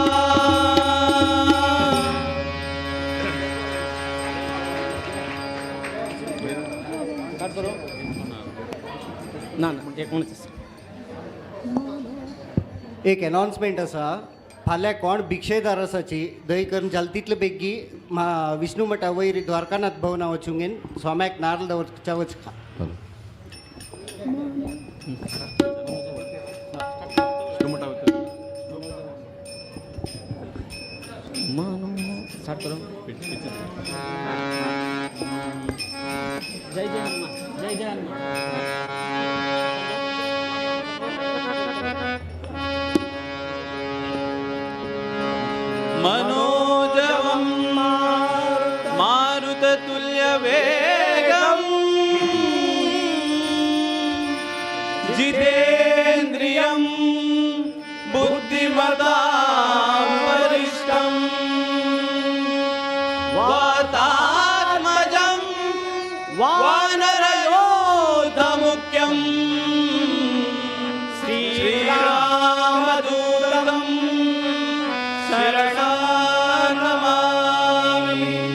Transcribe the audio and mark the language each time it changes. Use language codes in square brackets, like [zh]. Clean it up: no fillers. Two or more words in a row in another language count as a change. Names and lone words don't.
[kok] एक अनाउन्समेंट आसा फाल्यां कोण भिक्षेदार आसाची दय करून जल्दीतले बेगी विष्णू मठा वयर द्वारकानाथ भवना वचूंगेन स्वाम्याक नारळ दवरच्या वचका [hi] स्टार्ट करो जय जय हनुमान जय जय हनुमान [sa] मनोजवं मारुततुल्यवेगम् जितेन्द्रियं बुद्धिमतां वरिष्ठं वातात्मजं वानरयोधमुख्यं श्रीरामदूतं शरणमामि।